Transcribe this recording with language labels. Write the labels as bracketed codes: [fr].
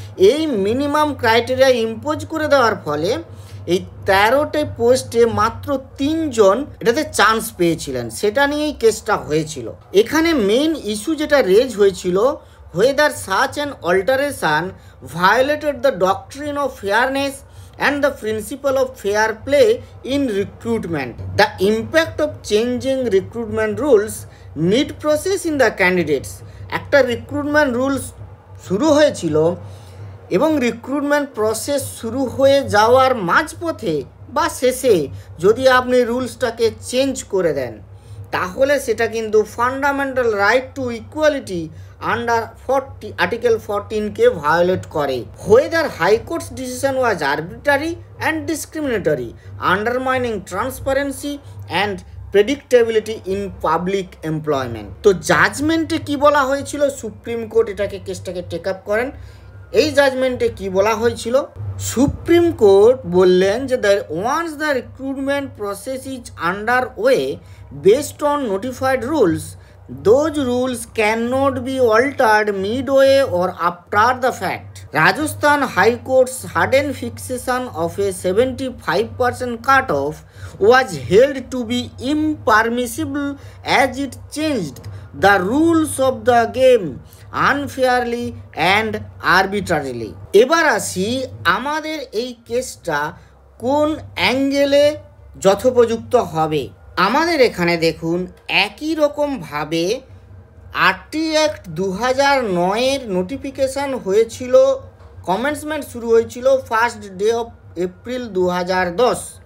[bn] এই minimum criteria impose করে দেওয়ার ফলে এই 13টে পোস্টে মাত্র 3 জন এটাতে চান্স পেয়েছিলেন। সেটা নিয়েই কেসটা হয়েছিল। এখানে মেইন ইস্যু যেটা রেজ হয়েছিল, [en] whether such an alteration violated the doctrine of fairness and the principle of fair play in recruitment. The impact of changing recruitment rules mid-process in the candidates. [bn] একটা recruitment rules শুরু হয়েছিল এবং recruitment process শুরু হয়ে যাওয়ার মাঝপথে বা শেষে যদি আপনি রুলসটাকে চেঞ্জ করে দেন, তাহলে সেটা কিন্তু fundamental right to equality under article 14কে violet করে। [en] Whether High Court's decision was arbitrary and discriminatory, undermining transparency and predictability in public employment. [bn] তো জাজমেন্টে কি বলা হয়েছিল, সুপ্রিম কোর্ট কেসটাকে টেক আপ করেন। এই জাজমেন্টে কি বলা হয়েছিল, সুপ্রিম কোর্ট বললেন যে [en] once the recruitment process is underway based on notified rules, those rules cannot be altered midway or after the fact. Rajasthan High Court's sudden fixation of a 75% cutoff was held to be impermissible as it changed the rules of the game unfairly and arbitrarily. [bn] এবার আসি আমাদের এই কেসটা কোন অ্যাঙ্গেলে যথোপযুক্ত হবে। আমাদের এখানে দেখুন, একই রকমভাবে RT অ্যাক্ট 2009-এর নোটিফিকেশান হয়েছিল, কমেন্সমেন্ট শুরু হয়েছিল 1 April 2010।